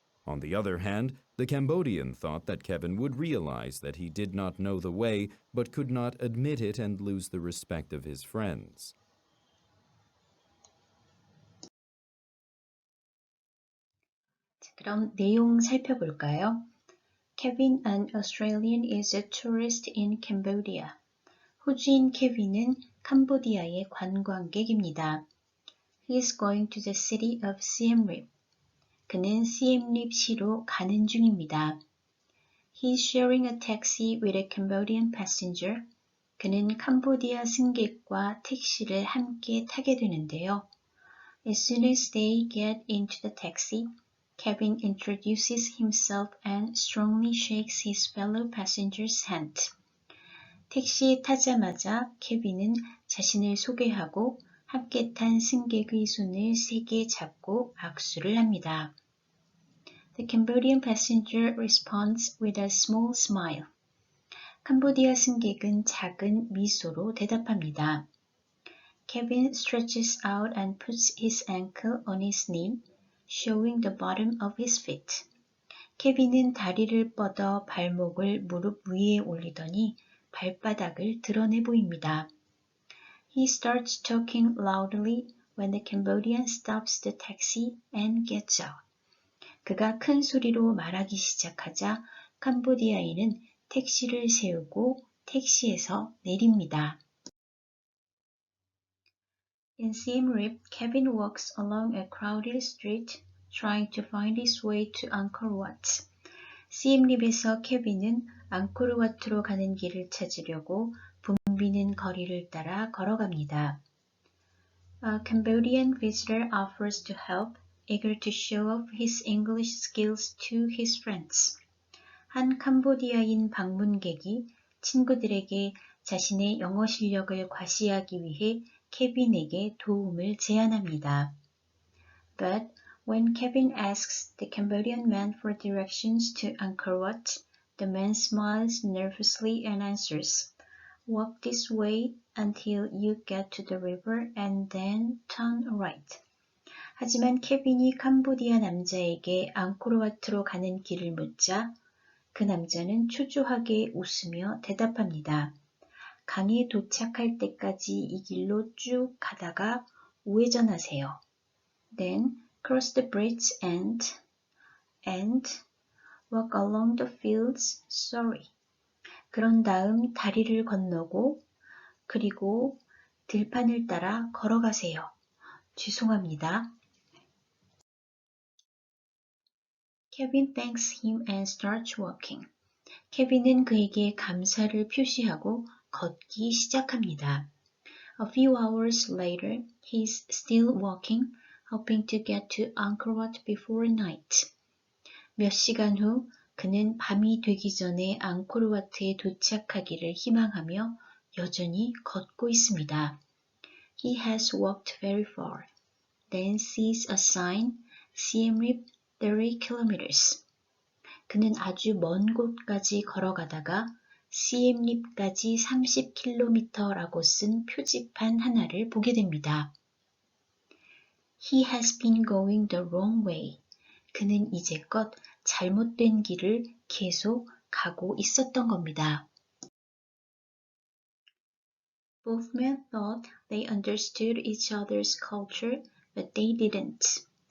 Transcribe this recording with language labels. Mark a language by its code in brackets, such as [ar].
[en] On the other hand, the Cambodian thought that Kevin would realize that he did not know the way, but could not admit it and lose the respect of his friends. [ko] 그럼 내용 살펴볼까요? [en] Kevin, an Australian, is a tourist in Cambodia. [ko] 호주인 케빈은 캄보디아의 관광객입니다. [en] He is going to the city of Siem Reap. [ko] 그는 시엠립 시로 가는 중입니다. [en] He is sharing a taxi with a Cambodian passenger. [ko] 그는 캄보디아 승객과 택시를 함께 타게 되는데요. [en] As soon as they get into the taxi, Kevin introduces himself and strongly shakes his fellow passenger's hand. [ko] 택시에 타자마자 케빈은 자신을 소개하고 함께 탄 승객의 손을 세게 잡고 악수를 합니다. [en] The Cambodian passenger responds with a small smile. [ko] 캄보디아 승객은 작은 미소로 대답합니다. [en] Kevin stretches out and puts his ankle on his knee, showing the bottom of his feet. [ko] 케빈은 다리를 뻗어 발목을 무릎 위에 올리더니 발바닥을 드러내 보입니다. [en] He starts talking loudly when the Cambodian stops the taxi and gets out. [ko] 그가 큰 소리로 말하기 시작하자 캄보디아인은 택시를 세우고 택시에서 내립니다. [en] In Siem Reap, Kevin walks along a crowded street trying to find his way to Angkor Wat. [ko] 시엠립에서 케빈은 앙코르와트로 가는 길을 찾으려고 붐비는 거리를 따라 걸어갑니다. [en] A Cambodian visitor offers to help, eager to show off his English skills to his friends. [ko] 한 캄보디아인 방문객이 친구들에게 자신의 영어 실력을 과시하기 위해 케빈에게 도움을 제안합니다. [en] But when Kevin asks the Cambodian man for directions to Angkor Wat, the man smiles nervously and answers, "Walk this way until you get to the river and then turn right." [ko] 하지만 케빈이 캄보디아 남자에게 앙코르와트로 가는 길을 묻자 그 남자는 초조하게 웃으며 대답합니다. 강에 도착할 때까지 이 길로 쭉 가다가 우회전하세요. [en] Then cross the bridge and walk along the fields. Sorry. [ko] 그런 다음 다리를 건너고 그리고 들판을 따라 걸어가세요. 죄송합니다. [en] Kevin thanks him and starts walking. [ko] 케빈은 그에게 감사를 표시하고 걷기 시작합니다. [en] A few hours later, he's still walking, hoping to get to Angkor Wat before night. [ko] 몇 시간 후 그는 밤이 되기 전에 앙코르와트에 도착하기를 희망하며 여전히 걷고 있습니다. [en] He has walked very far, then sees a sign, Siem Reap 30 kilometers. [ko] 그는 아주 먼 곳까지 걸어가다가 시엠립까지 30km라고 쓴 표지판 하나를 보게 됩니다. [en] He has been going the wrong way. [ko] 그는 이제껏 잘못된 길을 계속 가고 있었던 겁니다. [en] Both men thought they understood each other's culture, but they didn't.